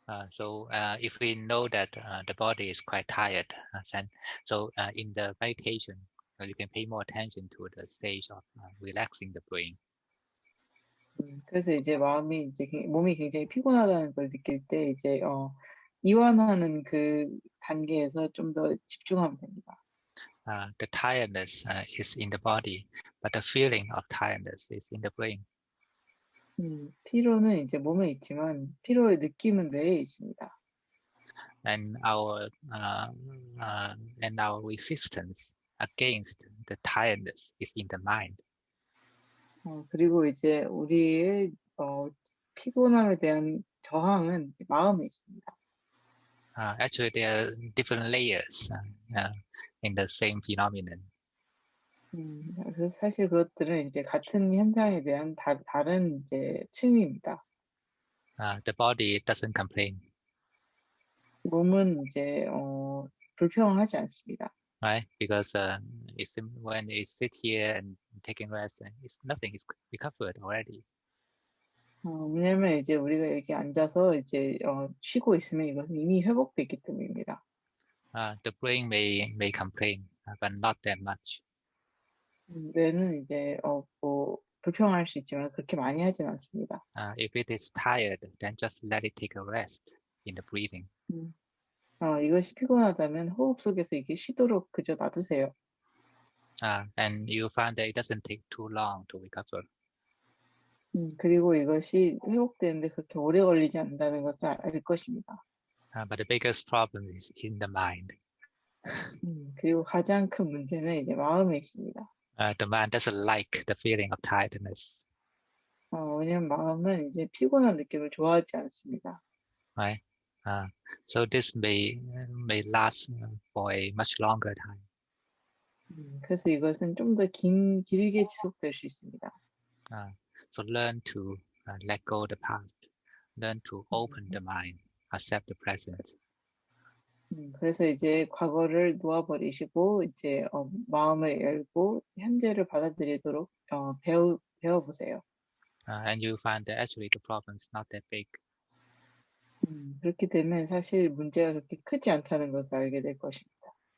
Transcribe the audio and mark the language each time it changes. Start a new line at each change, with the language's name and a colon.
English: So if we know that the body is quite tired, so in the meditation, you can pay more attention to the stage of relaxing the brain.
Korean: 그래서 이제 몸이 굉장히 피곤하다는 걸 느낄 때 이제 이완하는 그 단계에서 좀 더 집중하면 됩니다.
English: The tiredness is in the body, but the feeling of tiredness is in the brain.
Korean: 피로는 이제 몸에 있지만 피로의 느낌은 뇌에 있습니다.
English: And our resistance against the tiredness is in the mind.
Korean: 그리고 이제 우리의 피곤함에 대한 저항은 마음에 있습니다.
English: Actually, there are different layers in the same phenomenon.
Korean: 그래서 사실 그것들은 이제 같은 현상에 대한 다른 이제 층위입니다.
English: The body doesn't complain.
Korean: 몸은 이제 불평하지 않습니다.
English: Right? Because when it sits here and taking rest, nothing is recovered already.
Korean: 왜냐면 이제 우리가 여기 앉아서 이제 쉬고 있으면 이것은 이미 회복됐기 때문입니다.
English: The brain may complain, but not that much.
Korean: 뇌는 이제 불평할 수 있지만 그렇게 많이 하진 않습니다.
English: If it is tired, then just let it take a rest in the breathing.
Korean: 이것이 피곤하다면 호흡 속에서 이게 쉬도록 그저 놔두세요.
English: And you find that it doesn't take too long to recover.
Korean: 그리고 이것이 회복되는데 그렇게 오래 걸리지 않는다는 것을 알 것입니다.
English: But the biggest problem is in the mind.
Korean: 그리고 가장 큰 문제는 이제 마음에 있습니다.
English: The mind doesn't like the feeling of tiredness.
Korean: 왜냐면 마음은 이제 피곤한 느낌을 좋아하지 않습니다.
English: Right? So this may last for a much longer time.
Korean: 그래서 이것은 좀 더 길게 지속될 수 있습니다.
English: So learn to let go the past. Learn to open the mind. Accept the present.
Korean: 그래서 이제 과거를 놓아버리시고 이제 마음을 열고 현재를 받아들이도록 배워보세요.
English: And you find that actually the problem is not that big.
Korean: 그렇게 되면 사실 문제가 그렇게 크지 않다는 것을 알게 될 것입니다.